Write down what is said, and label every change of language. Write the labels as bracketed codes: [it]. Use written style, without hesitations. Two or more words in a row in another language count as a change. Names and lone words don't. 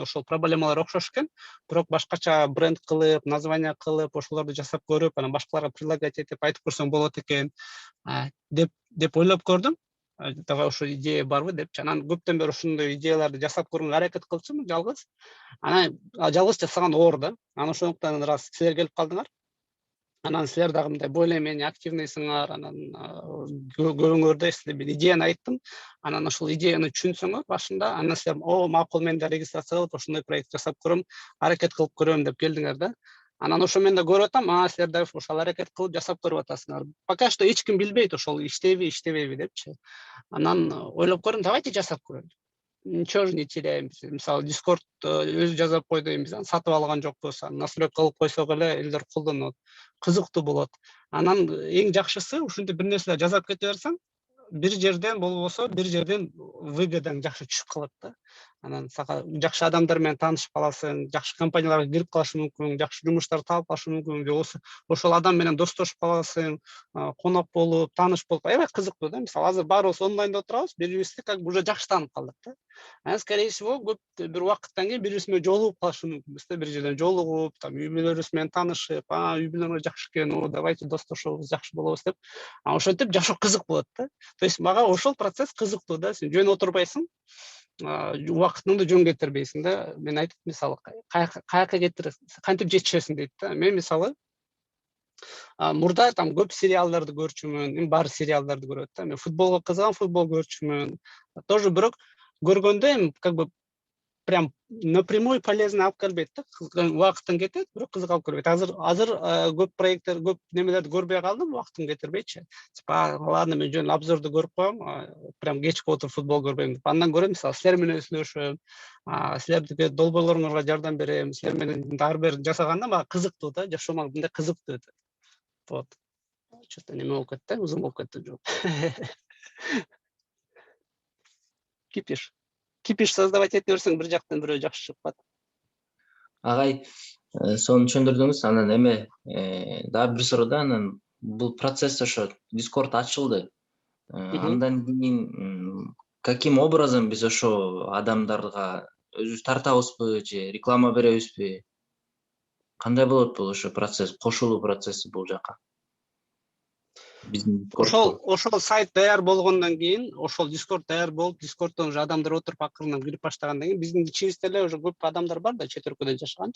[ky] Ошол проблемалар окшош экен, бирок башкача бренд кылып, название кылып, ошолорду жасап көрүп, анан башкаларга предлагать этип айтып көрсөң болот экен деп ойлоп көрдүм. Давай ошо идея барбы депчи. Анан көптөн бери ушундай идеяларды жасап көргөнгө аракет кылчумун жалгыз. Анан жалгыз жасаган оор да. Анан ошондуктан раз силер келип калдыңар. Анан силер дагы мындай [ru] более менее [ky] активныйсыңар. Анан көрүңөр да, силер бир идеяны айттым. Анан ошол идеяны түшүнсөңөр башында, анан силер макул, мен да регистрация кылып ошондой проект жасап көрөм, аракет кылып көрөм деп келдиңер да. Анан ошо мен да көрүп атам, силер да ошол аракет кылып жасап көрүп атасыңар. [ru] Пока что [ky] эч ким билбейт ошол иштейби депчи. Анан ойлоп көрдүм, давайте жасап көрөлү. [ru] Ничего же не теряем. [ky] Мисалы Discord өзү жазып койду, биз аны сатып алган жокпуз. Настройка кылып койсок эле элдер колдонот. Кызыктуу болот. Анан эң жакшысы ушинтип бир нерселер жасап кете берсең, бир жерден болбосо бир жерден выгодаң жакшы түшүп калат да. Анан сага жакшы адамдар менен таанышып каласың, жакшы компанияларга кирип калышы мүмкүн, жакшы жумуштар таап калышы мүмкүн, же ошол адам менен достошуп каласың, конок болуп, тааныш болуп, аябай кызыктуу да. Мисалы азыр баарыбыз онлайнда отурабыз, бири-бирибизди [ru] как бы уже [ky] жакшы таанып калдык да. Анан [ru] скорее всего [ky] көп бир убакыттан кийин бири-бирибиз менен жолугуп калышы мүмкүнбүз да, бир жерден жолугуп, там үй бүлөлөрүбүз менен таанышып, үй бүлөңөр жакшы экен, давайте достошобуз, жакшы болобуз деп. Ошентип жашоо кызык болот да. [ru] То есть [ky] мага ошол процесс кызыктуу да. Сен жөн отурбайсың, убакытыңды жөн кетирбейсиң да. Мен айтып, мисалы каяка кетиресиң, кантип жетишесиң дейт да. Мен мисалы мурда там көп сериалдарды көрчүмүн, баары сериалдарды көрөт да. Мен футболго кызыгам, футбол көрчүмүн. Тоже бирок көргөндө [ru] как бы прям напрямую полезно [ky] алып келбейт да. Убакытың кетет, бирок кызык алып келбейт. Азыр көп проекттер, көп немелерди көрбөй калдым, убакытым кетирбейчи. [ru] Типа, ладно, [ky] мен жөн обзорду көрүп коем, прям кечке отуруп футбол көрбөйм деп. Андан көрө мисалы силер менен сүйлөшөм, силердики долбоорлоруңарга жардам берем, силер менен ар бир жасаганда мага кызыктуу да, жашоо мага мындай кызыктуу өтөт. [ru] Вот. Что-то [ky] неме болуп кетти, узун болуп кетти жооп. [ru] Кипиш создавать [ky] ете берсең, бир жактан бирөө жакшы чыгып калат. Агай, сону түшүндүрдүңүз. Анан дагы бир суроо да, анан бул процесс ошо Discord ачылды. Андан кийин [ru] каким образом [ky] биз ошо адамдарга өзүбүз тартабызбы же реклама беребизби? Кандай болот бул ошо процесс, кошулуу процесси бул жака? Ошол сайт даяр болгондон кийин, ошол Discord даяр болуп, Discordдон уже адамдар отуруп акырындан кирип баштагандан кийин, биздин ичибизде эле уже көп адамдар бар да, чет өлкөдө жашаганчы.